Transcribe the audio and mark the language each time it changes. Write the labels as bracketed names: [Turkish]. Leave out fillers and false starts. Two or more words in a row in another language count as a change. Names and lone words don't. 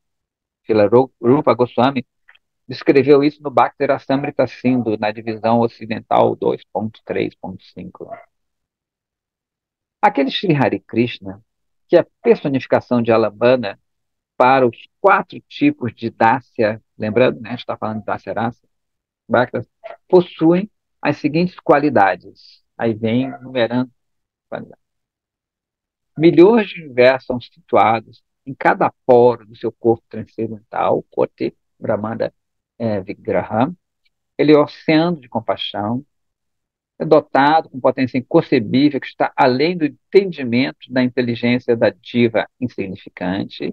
[Portuguese] Rupa Goswami descreveu isso no Bhakti Rasamrita Sindhu, na divisão ocidental 2.3.5. Aquele Sri Hare Krishna, que é a personificação de Alambana para os quatro tipos de dácia, lembrando, né, a gente está falando de [Sanskrit] dácia rasa, [Portuguese] Bhaktas, possuem as seguintes qualidades. Aí vem numerando qualidades. Milhões de universos são situados em cada poro do seu corpo transcendental, Kote, [Sanskrit] Brahmanda, Vigraha. [Portuguese] Ele é o oceano de compaixão, é dotado com potência inconcebível que está além do entendimento da inteligência da diva insignificante.